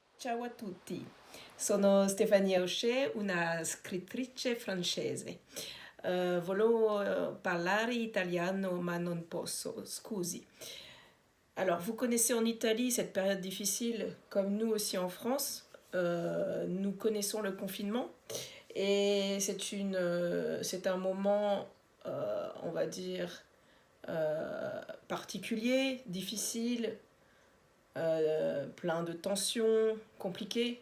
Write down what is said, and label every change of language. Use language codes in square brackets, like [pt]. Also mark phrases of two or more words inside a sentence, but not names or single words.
[it] Ciao a tutti, sono Stefania O'Shea, una scrittrice francese. Volevo parlare italiano ma non posso, scusi. [fr] Alors, vous connaissez en Italie cette période difficile, comme nous aussi en France. Nous connaissons le confinement et c'est un moment, on va dire, particulier, difficile, plein de tensions, compliquées.